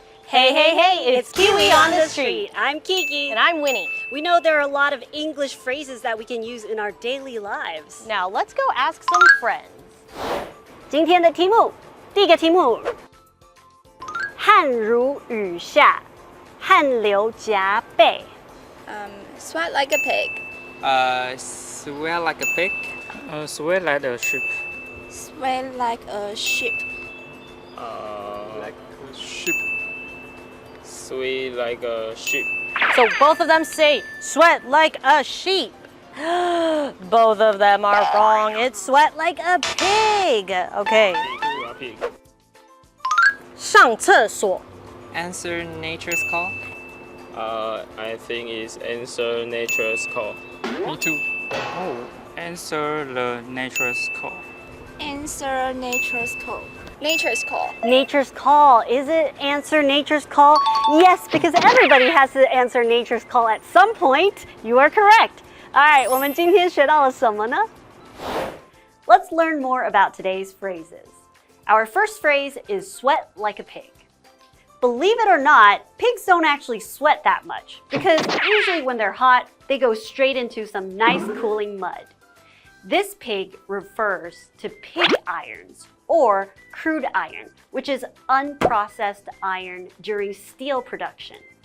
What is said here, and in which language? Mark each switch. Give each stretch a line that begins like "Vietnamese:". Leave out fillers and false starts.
English: Hey, hey, hey, it's Kiwi on the street. I'm Kiki. And I'm Winnie. We know there are a lot of English phrases that we can use in our daily lives. Now let's go ask some friends.
Chinese: 今天的题目，第一个题目，汗如雨下，汗流浃背。
English: Sweat like a pig. Sweat like a pig. Sweat like a sheep. Sweat like a sheep. Like a sheep. Sweat like a sheep. So both of them say sweat like a sheep. Both of them are wrong. It's sweat like a pig. Okay. A pig.
Chinese: 上厕所。
English: Answer nature's call. I think it's answer nature's call. Me too. Oh, answer the nature's call. Answer nature's call. Nature's call. Nature's call. Is it answer nature's call? Yes, because everybody has to answer nature's call at some point. You are correct. All right,
Chinese: 我们今天学到了什么呢?
English: Let's learn more about today's phrases. Our first phrase is sweat like a pig. Believe it or not, pigs don't actually sweat that much because usually when they're hot, they go straight into some nice cooling mud. This pig refers to pig irons or crude iron, which is unprocessed iron during steel production.